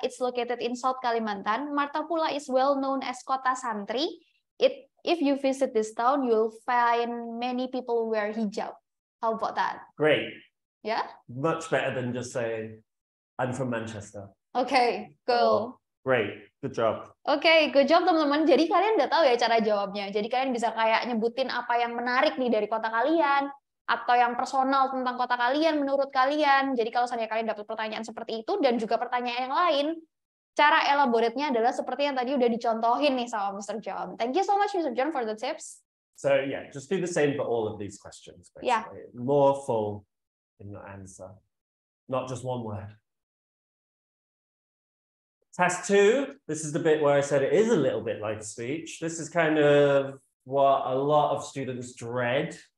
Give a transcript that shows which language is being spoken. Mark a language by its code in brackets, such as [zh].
[en] It's located in South Kalimantan. Martapura is well known as Kota Santri. If you visit this town, you'll find many people who wear hijab. How about that? Great. Yeah? Much better than just saying, I'm from Manchester. Okay, cool. Great, good job. [id] Oke, [en] good job [id] teman-teman. Jadi kalian udah tahu ya cara jawabnya. Jadi kalian bisa kayak nyebutin apa yang menarik nih dari kota kalian, atau yang personal tentang kota kalian menurut kalian. Jadi kalau misalnya kalian dapat pertanyaan seperti itu dan juga pertanyaan yang lain, cara elaborate-nya adalah seperti yang tadi udah dicontohin nih sama Mr. [en] John. Thank you so much, Mr. John, for the tips. So yeah, just do the same for all of these questions, basically. Yeah. More full in your answer, not just one word. Task 2, this is the bit where I said it is a little bit like speech. This is kind of what a lot of students dread.